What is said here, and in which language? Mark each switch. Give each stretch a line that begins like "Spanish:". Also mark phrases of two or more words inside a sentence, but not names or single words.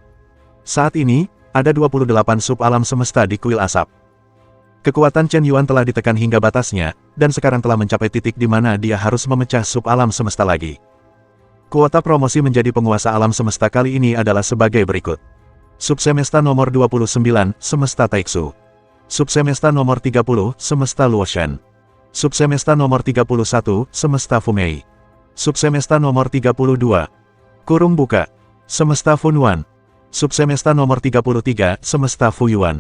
Indonesian: Saat ini, ada 28 sub alam semesta di Kuil Asap. Kekuatan Chen Yuan telah ditekan hingga batasnya, dan sekarang telah mencapai titik di mana dia harus memecah sub alam semesta lagi. Kuota promosi menjadi penguasa alam semesta kali ini adalah sebagai berikut. Subsemesta nomor 29, Semesta Taixu. Subsemesta nomor 30, Semesta Luoshan. Subsemesta nomor 31, Semesta Fumei. Subsemesta nomor 32, kurung buka, Semesta Funyuan. Subsemesta nomor 33, Semesta Fuyuan.